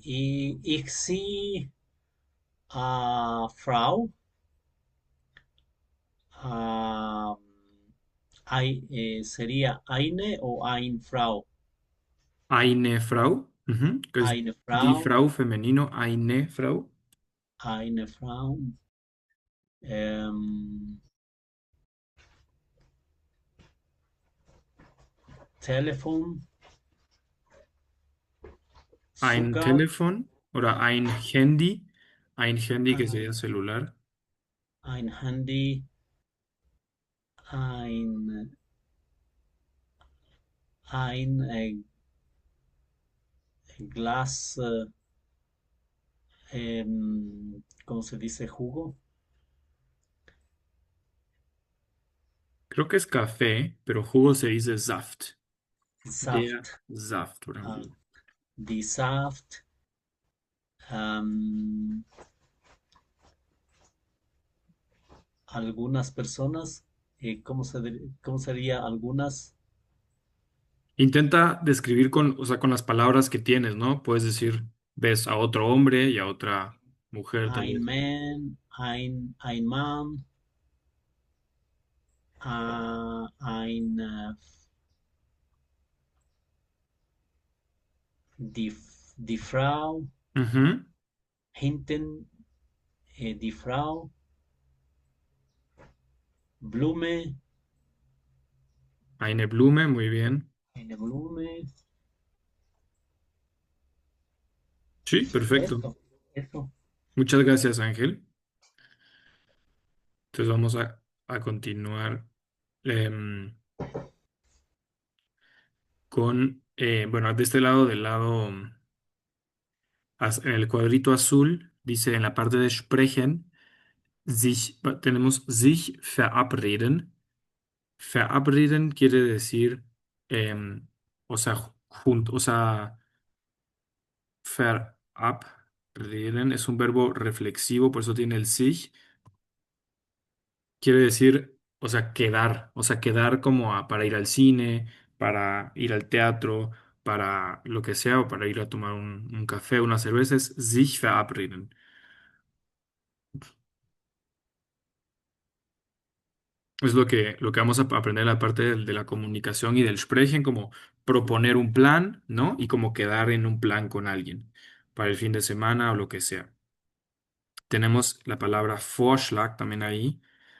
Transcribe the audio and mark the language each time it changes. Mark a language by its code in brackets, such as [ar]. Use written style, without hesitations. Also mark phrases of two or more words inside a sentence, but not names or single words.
[de] Ich sehe Frau, ähm, sería eine o ein Frau. Eine Frau. [es] Ujú, que es [de] Eine die Frau, Frau femenino, eine Frau. eine Frau. Ähm, Telefon, Ein Zucker, Telefon oder ein Handy. Ein Handy [es] que sería [de] ein, [es] celular. [de] ein Handy, ein, ein Glas, [es] ¿cómo se dice? Jugo. Creo que es café, pero jugo se dice Saft. [de] Der Saft, Saft, por äh, [es] ejemplo. [de] die Saft. Am, [es] algunas personas, ¿cómo sería algunas? Intenta describir o sea, con las palabras que tienes, ¿no? Puedes decir, ves a otro hombre y a otra mujer, tal [de] Ein [es] vez. [de] Man, ein Mann, die, die Frau, [es] Ujú. [de] hinten, die Frau, Blume, Eine Blume, [es] muy bien. [de] eine Blume, [es] Sí, perfecto. eso. Muchas gracias, Ángel. Entonces vamos a continuar em, bueno, de este lado, del lado, en el cuadrito azul, dice en la parte de sprechen, tenemos [de] sich verabreden. [es] Verabreden quiere decir, em, o sea, junto, o sea, verabreden es un verbo reflexivo, por eso tiene el sich. Quiere decir, o sea, quedar como para ir al cine, para ir al teatro, para lo que sea, o para ir a tomar un café, unas cervezas, [de] sich verabreden. [es] Es lo que vamos a aprender en la parte de la comunicación y del sprechen, como proponer un plan, ¿no? Y como quedar en un plan con alguien para el fin de semana o lo que sea. Tenemos la palabra Vorschlag también ahí.